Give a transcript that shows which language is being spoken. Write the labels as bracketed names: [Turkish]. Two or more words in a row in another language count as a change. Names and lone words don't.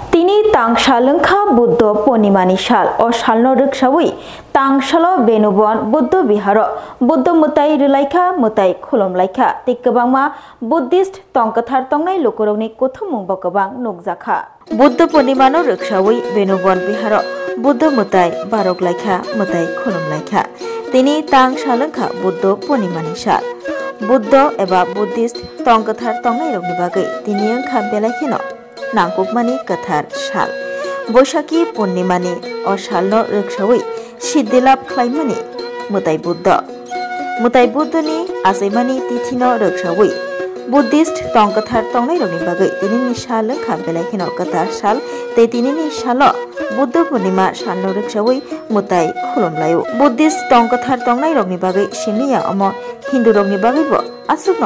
[Kok Borok] তিনি তাংসালংখা বুদ্ধ পূর্ণিমানি সাল ও সালনো রুকসাউই তাংসাল বেনুবन बुद्ध बिहार बुद्ध मुताई रिलाइखा मुताई खुलुमलाइखा ति गोबांमा बुद्धिस्ट तंकथार तंगनाय लोकरंनि कोथुमुंग गोबां नुकजाखा बुद्ध पूर्णिमानो रुकसाउई बेनुबन बिहार बुद्ध मुताई बारगलाइखा मुताई खुलुमलाइखा तिनि तांसालंखा बुद्ध पूर्णिमानि साल बुद्ध एबा बुद्धिस्ट तंकथार तंगनाय रंनि बागै तिनि ओंखा बेलाखिनो नांगुकमानि कथार साल बैशाखी पूर्णिमानि अ सालनो रुकसाउई सिद्धिलाभ खालामनानि मुताई बुद्धनि आसैमानि तिथिनो रुकसाउई बुद्धिस्ट तंकथार तंगनाय रंनि बागै तिनिनि साल ओंखा बेलाखिनो कथार साल ते तिनिनि साल बुद्ध पूर्णिमा सालनो रुकसाउई मुताई खुलुमलायो बुद्धिस्ट तंकथार तंगनाय रंनि बागै सिमनिया अम हिंदू रंनि बागैबो आसुकनो